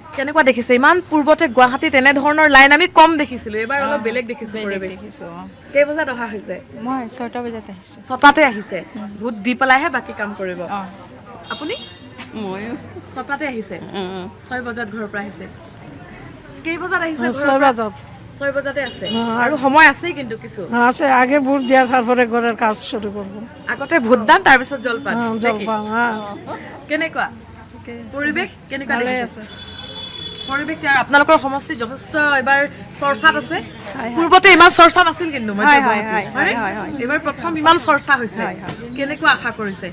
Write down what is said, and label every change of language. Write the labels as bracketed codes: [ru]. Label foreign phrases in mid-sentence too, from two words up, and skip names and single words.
[as] কেনেকুৱা দেখিছে ইমান পূৰ্বতে গুৱাহাটীত এনেধৰণৰ লাইন আমি কম দেখিছিলোঁ এইবাৰ অলপ বেলেগ দেখিছোঁ কেই বজাত অহা হৈছে মই 6টা বজাত আহিছোঁ 6টাতে আহিছে ভোট দি পেলাইহে বাকী কাম কৰিব আপুনি ময়ো 6টাতে আহিছে 6 বজাত ঘৰৰ পৰা আহিছে কেই বজাত আহিছে 6 বজাত 6 বজাতে আছে আৰু সময় আছে কিন্তু কিছু [bn] আছে আগে ভোট দিয়া তারপরে ঘরের কাজ শুরু করব [as] আগতে ভোটদান তাৰ পিছত জলপান জলপান কেনেকুৱা পৰিৱেশ কেনেকুৱা আছে পৰিৱেশ আপোনালোকৰ সমষ্টি যথেষ্ট এবাৰ চৰ্চাত আছে পূৰ্বতে ইমান চৰ্চা নাছিল কিন্তু এবাৰ প্ৰথম ইমান চৰ্চা হৈছে কেনেকুৱা আশা কৰিছে